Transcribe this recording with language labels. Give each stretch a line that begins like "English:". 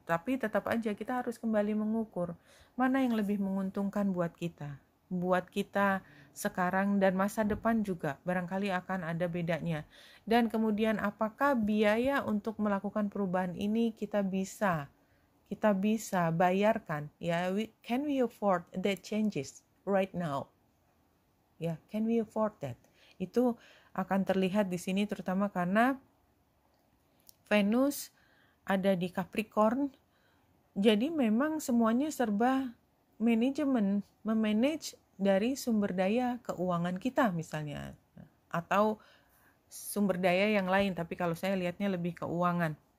Indonesian: Tapi tetap aja kita harus kembali mengukur mana yang lebih menguntungkan buat kita sekarang dan masa depan juga barangkali akan ada bedanya. Dan kemudian apakah biaya untuk melakukan perubahan ini kita bisa bayarkan, ya.
English: Can we afford that changes right now? Ya, can we afford that?
Indonesian: Itu akan terlihat di sini terutama karena Venus ada di Capricorn. Jadi memang semuanya serba manajemen, memanage dari sumber daya keuangan kita misalnya, atau sumber daya yang lain, tapi kalau saya lihatnya lebih keuangan.